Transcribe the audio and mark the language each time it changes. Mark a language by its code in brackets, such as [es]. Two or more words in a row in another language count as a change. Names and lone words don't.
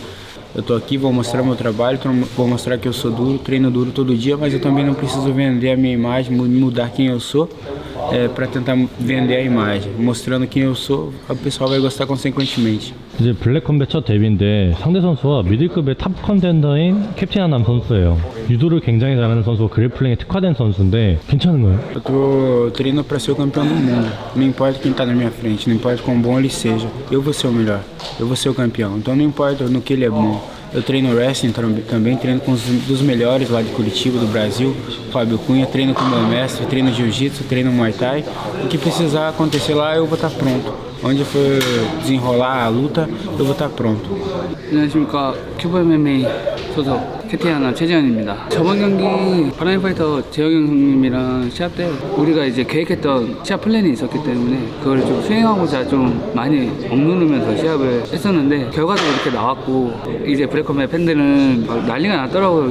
[pt] Eu tô aqui, vou mostrar meu trabalho, vou mostrar que eu sou duro, treino duro todo dia, mas eu também não preciso vender a minha imagem, mudar quem eu sou, para tentar vender a imagem. Mostrando quem eu sou, o pessoal vai gostar consequentemente. [ko] 이제 블랙컴뱃 첫 데뷔인데 상대 선수와 미들급의 탑 컨텐더인 캡틴 하남 선수예요. 유도를 굉장히 잘하는 선수고 그래플링에 특화된 선수인데 괜찮은가요? [pt] Eu tô treinando para ser o campeão do mundo. Não importa quem tá na minha frente, não importa quão bom ele seja. Eu vou ser o melhor, eu vou ser o campeão. Então não importa no que ele é bom. Eu treino wrestling também, treino com os dos melhores lá de Curitiba, do Brasil, Fábio Cunha, treino com meu mestre, treino jiu-jitsu, treino muay thai. O que precisar acontecer lá, eu vou estar pronto. Onde for desenrolar a luta, eu vou estar pronto. [ko] 안녕하십니까. 큐브 MMA 소속 캡틴 하남 최재현입니다. 저번 경기 바라미 파이터 재혁 형님이랑 시합 때 우리가 이제 계획했던 시합 플랜이 있었기 때문에 그걸 좀 수행하고자 좀 많이 억누르면서 시합을 했었는데 결과도 이렇게 나왔고 이제 블랙컴뱃 팬들은 난리가 났더라고요.